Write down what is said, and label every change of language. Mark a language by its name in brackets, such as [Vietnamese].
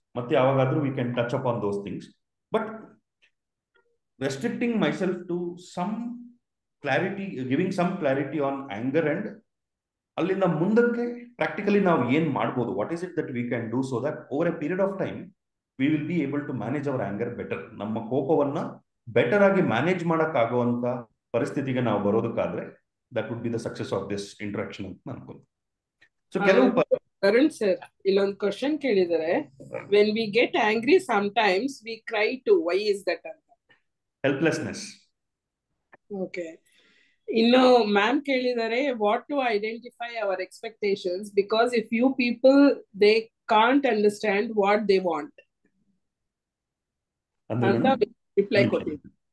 [Kannada] ಮತ್ತೆ ಯಾವಾಗಾದ್ರೂ [English] we can touch up on those things, but restricting myself to some clarity, giving some clarity on anger, and [Kannada] ಅಲ್ಲಿಂದ ಮುಂದಕ್ಕೆ practically ನಾವು ಏನ್ ಮಾಡ್ಬೋದು, [English] What is it that we can do, so that over a period of time we will be able to manage our anger better. [Kannada] ನಮ್ಮ ಕೋಪವನ್ನ better ಆಗಿ manage ಮಾಡಕ್ ಆಗುವಂತ ಪರಿಸ್ಥಿತಿಗೆ ನಾವು ಬರೋದಕ್ಕಾದ್ರೆ [English] that would be the success of this interaction [Kannada] ಅಂತ ಅನ್ಕೊಂಡು. So ಕೆಲವು [English] Varun sir, [Kannada] ಇಲ್ಲೊಂದು ಕ್ವಶನ್ ಕೇಳಿದರೆ, [English] when we get angry sometimes we cry too, why is that [Kannada] ಅಂತ? [English] Helplessness. Okay. [Kannada] ಇನ್ನು ಮ್ಯಾಮ್ ಕೇಳಿದರೆ, [English] what to identify our expectations because if you people they can't understand what they want [Kannada] ಅಂತ reply ಕೊಟ್ಟಿದ್ದೆ.